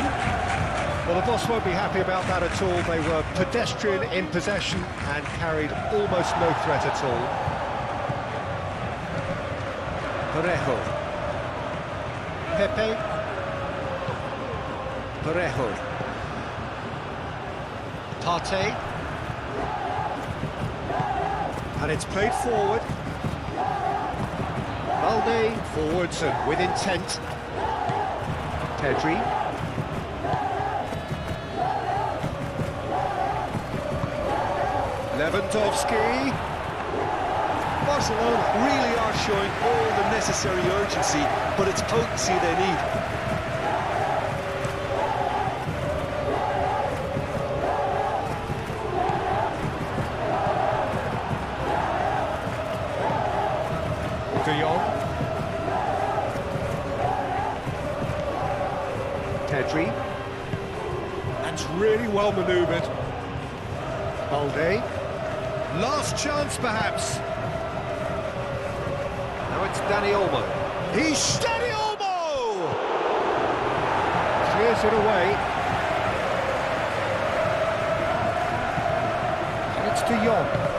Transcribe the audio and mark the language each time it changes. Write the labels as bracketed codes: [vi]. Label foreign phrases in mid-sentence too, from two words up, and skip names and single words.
[en] Well, the boss won't be happy about that at all. They were pedestrian in possession and carried almost no threat at all. Parejo. Pepe. Parejo. Partey. And it's played forward. Balde forwards and with intent. Pedri. Lewandowski. Barcelona really are showing all the necessary urgency, but it's potency they need. De Jong. Pedri. That's really well manoeuvred. Balde. Last chance, perhaps. Now it's Dani Olmo. He's Dani Olmo! Clears it away. And it's De Jong.